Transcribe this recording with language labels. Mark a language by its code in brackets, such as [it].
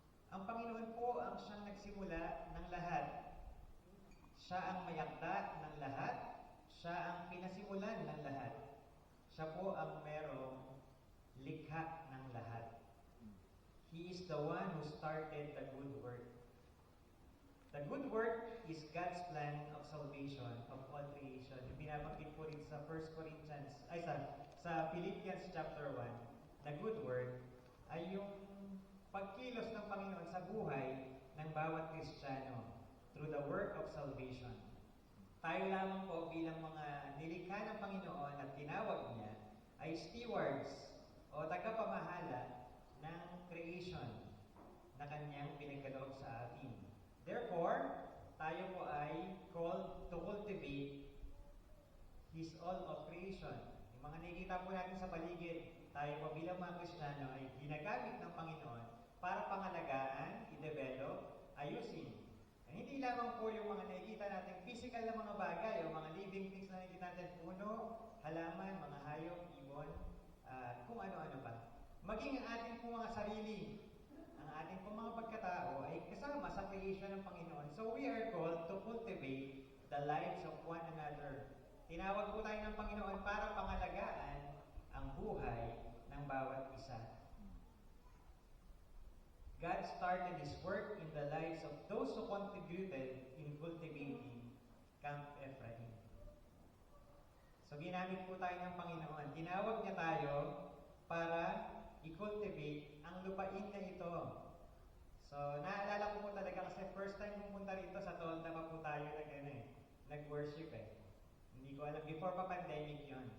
[tl] Ang Panginoon po ang siyang nagsimula ng lahat. Siya ang mayakda ng lahat. Siya ang pinasimulan ng lahat. Siya po ang merong likha ng lahat. [en] He is the one who started the good work. The good work is God's plan of salvation of all creation. [tl] Yung binabanggit po rin sa 1 Corinthians, sa Philippians chapter 1, [en] the good work [tl] ay yung pagkilos ng Panginoon sa buhay ng bawat Kristiyano [en] through the work of salvation. [tl] Tayo lamang po bilang mga nilikha ng Panginoon at tinawag niya ay stewards o tagapamahala ng creation na kanyang pinagkaloob sa atin. [en] Therefore, [tl] tayo po ay [en] called to cultivate His all of creation. [tl] Yung mga nakikita po natin sa paligid, tayo po bilang mga Kristiyano ay ginagamit ng Panginoon para pangalagaan, i-develop, ayusin. And hindi lamang po yung mga nakikita natin physical na mga bagay o mga living things na nakikita natin, puno, halaman, mga hayop, ibon, kung ano-ano pa. Maging ang ating po mga sarili, ang ating po mga pagkatao ay kasama sa creation ng Panginoon. [en] So we are called to cultivate the lives of one another. [tl] Tinawag po tayo ng Panginoon para pangalagaan ang buhay ng bawat isa. [en] God started His work in the lives of those who contributed in cultivating Camp Ephraim. [tl] So ginamit po tayo ng Panginoon. Tinawag niya tayo para i-cultivate ang lupain na ito. So, naalala ko po talaga kasi first time pumunta rito sa Tolda pa po tayo nag-worship Hindi ko alam, before pa pandemic yon.